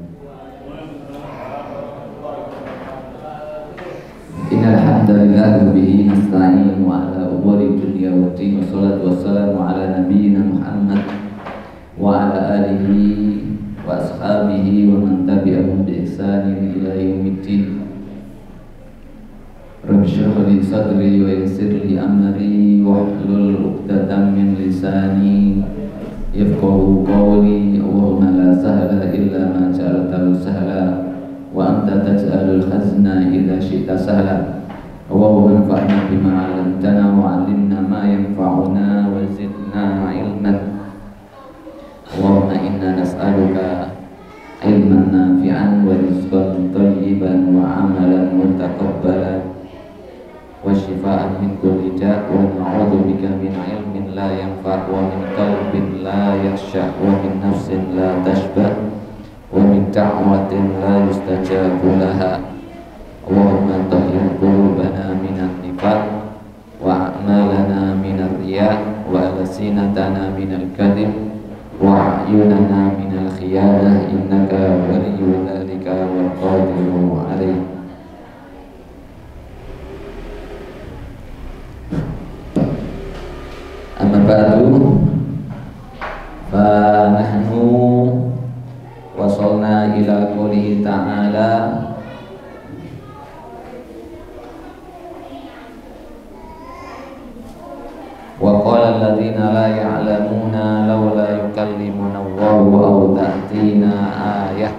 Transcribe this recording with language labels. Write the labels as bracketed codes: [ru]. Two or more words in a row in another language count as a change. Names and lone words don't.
[ar] إن الحمد لله به نستعين على أمور الدنيا والدين، والصلاة والسلام على نبينا محمد وعلى آله وأصحابه ومن تبعهم بإحسان إلى يوم الدين. رب اشرح لي صدري ويسر لي أمري واحلل عقدة من لساني يفقهوا قولي. اللهم لا سهل إلا ما جعلته سهلا وأنت تجعل الحزن إذا شئت سهلا. اللهم انفعنا بما علمتنا وعلمنا ما ينفعنا وزدنا علما. اللهم إنا نسألك علما نافعا ورزقا طيبا وعملا متقبلا وشفاء من كل داء ونعوذ بك من علم لا ينفع ومن قلب لا يخشع ومن نفس لا تشبع ومن دعوة لا يستجاب لها. اللهم طهر قلوبنا من النفاق وأعمالنا من الرياء وألسنتنا من الكذب وأعيننا من الخيانة إنك ولي ذلك والقادر عليه. أما بعد، فنحن وصلنا إلى قوله تعالى وقال الذين لا يعلمون لولا يكلمنا الله أو تأتينا آية.